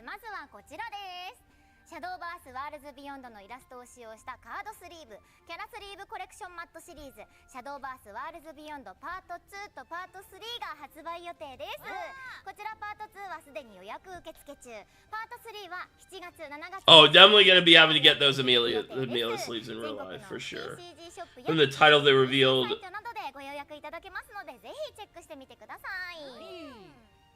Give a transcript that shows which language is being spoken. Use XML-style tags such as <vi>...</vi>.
<ja>まずはこちらです。シャドーバースワールズビヨンドのイラストを使用したカードスリーブキャラスリーブコレクションマットシリーズシャドーバースワールズビヨンドパート2とパート3が発売予定です。こちらパート2はすでに予約受付中、パート3は7月7月</ja> <en>Oh, definitely gonna be able to get those Amelia sleeves in real life for sure. From the title they revealed.</en> <ja>などでご予約いただけますのでぜひチェックしてみてください。</ja>